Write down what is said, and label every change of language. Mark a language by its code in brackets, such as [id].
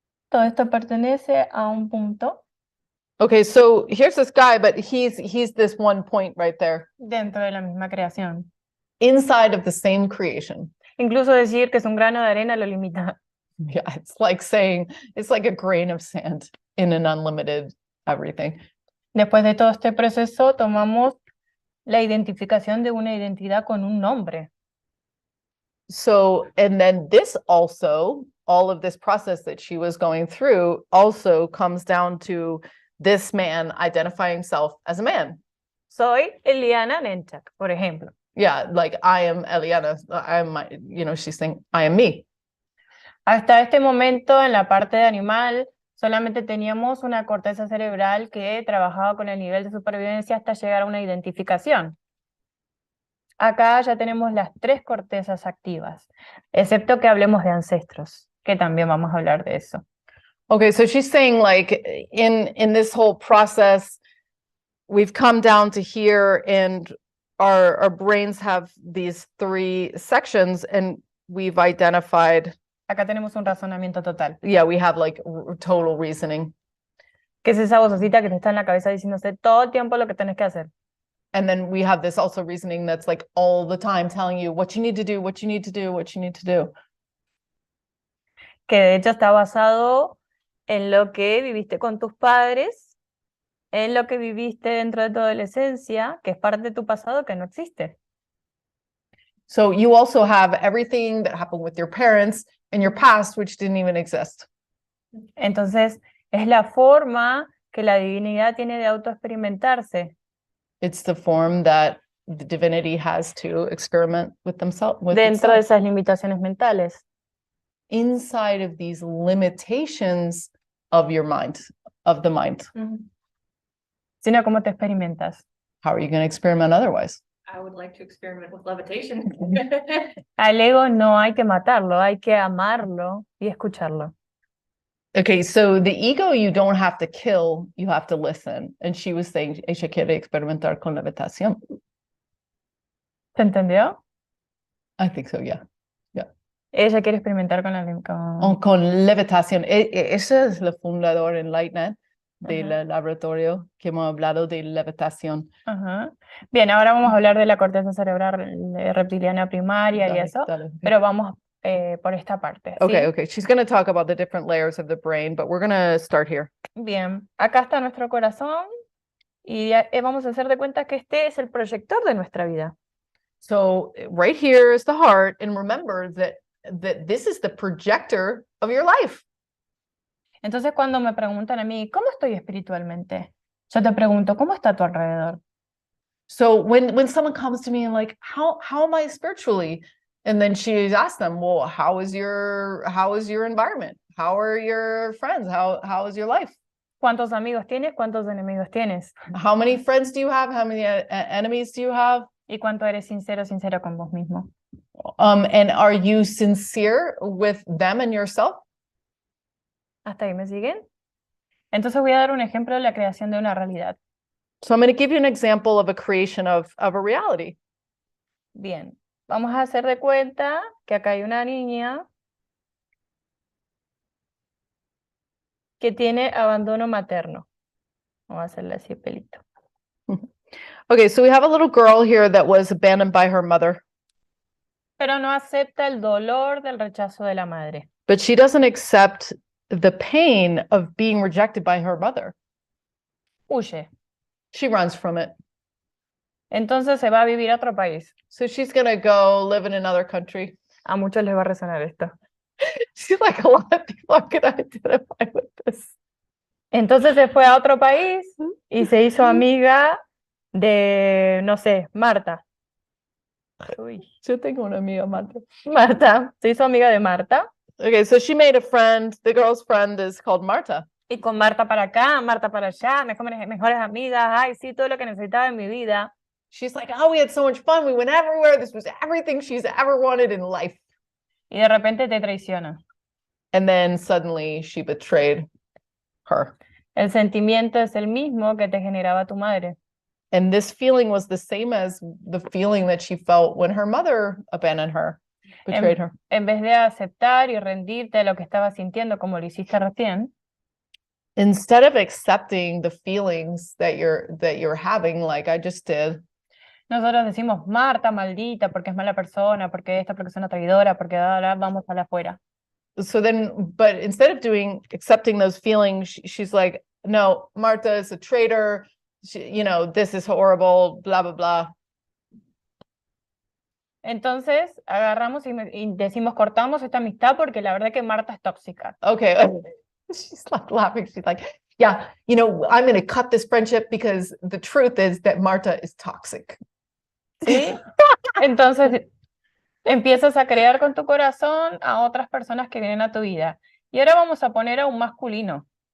[es] Todo esto pertenece a un punto [en] Okay, so here's this guy, but he's this one point right there [es] dentro de la misma creación. [en] inside of the same creation. [es] Incluso decir que es un grano de arena lo limita. [en] Yeah, it's like saying it's like a grain of sand in an unlimited everything. [es] Después de todo este proceso, tomamos la identificación de una identidad con un nombre. [en] So, and then this also, all of this process that she was going through also comes down to this man identifying himself as a man. [es] Soy Eliana Wnetzak, por ejemplo. [en] Yeah, like I am Eliana, she's saying, I am me. [es] Hasta este momento, en la parte de animal, solamente teníamos una corteza cerebral que trabajaba con el nivel de supervivencia hasta llegar a una identificación. Acá ya tenemos las 3 cortezas activas, excepto que hablemos de ancestros, que también vamos a hablar de eso. [en] Okay, so she's saying like in this whole process, we've come down to here and our brains have these 3 sections and we've identified. [es] Acá tenemos un razonamiento total, [en] Yeah, we have like total reasoning. [es] que es esa vocecita que te está en la cabeza diciéndose todo el tiempo lo que tenés que hacer. [en] And then we have this also reasoning that's like all the time telling you what you need to do, what you need to do, what you need to do. [es] Que de hecho está basado en lo que viviste con tus padres, en lo que viviste dentro de tu adolescencia, que es parte de tu pasado que no existe. [en] So you also have everything that happened with your parents in your past, which didn't even exist. [es] Entonces, es la forma que la divinidad tiene de autoexperimentarse. [en] It's the form that the divinity has to experiment with themselves, with [es] Dentro de [en] itself. [es] esas limitaciones mentales. [en] Inside of these limitations of your mind, of the mind. Sino cómo te experimentas. How are you going to experiment otherwise? I would like to experiment with levitation. [es] Al ego no hay que matarlo, hay que amarlo y escucharlo. [en] Okay, so the ego you don't have to kill, you have to listen. And she was saying, [es] ella quiere experimentar con levitación. ¿Se entendió? [en] I think so, yeah. [es] Ella quiere experimentar con la Con levitación. Ese es el fundador en Lightnet del Ajá. laboratorio que hemos hablado de levitación. Ajá. Bien, ahora vamos a hablar de la corteza cerebral reptiliana primaria y Dale, eso, dale. pero vamos por esta parte. ¿sí? [en] Okay. She's going to talk about the different layers of the brain, but we're going to start here. [es] Bien, acá está nuestro corazón y vamos a hacer de cuenta que este es el proyector de nuestra vida. [en] So right here is the heart, and remember that this is the projector of your life. [es] Entonces cuando me preguntan a mí, ¿cómo estoy espiritualmente? Yo te pregunto, ¿cómo está a tu alrededor? [en] So when someone comes to me and like, how am I spiritually? And then she asks them, well, how is your environment? How are your friends? How is your life? [es] ¿Cuántos amigos tienes? ¿Cuántos enemigos tienes? [en] How many friends do you have? How many enemies do you have? [es] ¿Y cuánto eres sincero con vos mismo? [en] And are you sincere with them and yourself? [es] ¿Hasta ahí me siguen? Entonces voy a dar un ejemplo de la creación de una realidad. [en] So I'm going to give you an example of a creation of a reality. [es] Bien, vamos a hacer de cuenta que acá hay una niña que tiene abandono materno. Vamos a hacerle así pelito. [en] Okay, so we have a little girl here that was abandoned by her mother, [es] Pero no acepta el dolor del rechazo de la madre. [en] but she doesn't accept the pain of being rejected by her mother. [es] Huye. [en] She runs from it. [es] Entonces se va a vivir a otro país. [en] So she's going to go live in another country. [es] A muchos les va a resonar esto. [en] She's like, a lot of people are going to identify with this. [es] Entonces se fue a otro país y se hizo amiga de, no sé, Marta. Uy. Yo tengo una amiga, Marta. Marta, se hizo amiga de Marta. [en] Okay, so she made a friend. The girl's friend is called Marta. [es] Y con Marta para acá, Marta para allá, mejores amigas, ay, sí, todo lo que necesitaba en mi vida. [en] She's like, oh, we had so much fun. We went everywhere. This was everything she's ever wanted in life. [es] Y de repente te traiciona. [en] And then suddenly she betrayed her. [es] El sentimiento es el mismo que te generaba tu madre. [en] And this feeling was the same as the feeling that she felt when her mother abandoned her, betrayed her. [es] En vez de aceptar y rendirte a lo que estabas sintiendo como lo hiciste recién, [en] Instead of accepting the feelings that you're having, like I just did, [es] nosotros decimos, Marta, maldita, porque es mala persona, porque esta persona traidora, porque ahora vamos a la afuera. [en] so then, but instead of accepting those feelings, she's like, no, Marta is a traitor. You know, this is horrible, blah, blah, blah. [es] Entonces, agarramos y decimos, cortamos esta amistad porque la verdad que Marta es tóxica. [en] Okay. She's like laughing. She's like, yeah, you know, I'm going to cut this friendship because the truth is that Marta is toxic. [es] ¿Sí? Entonces, empiezas a crear con tu corazón a otras personas que vienen a tu vida. Y ahora vamos a poner a un masculino.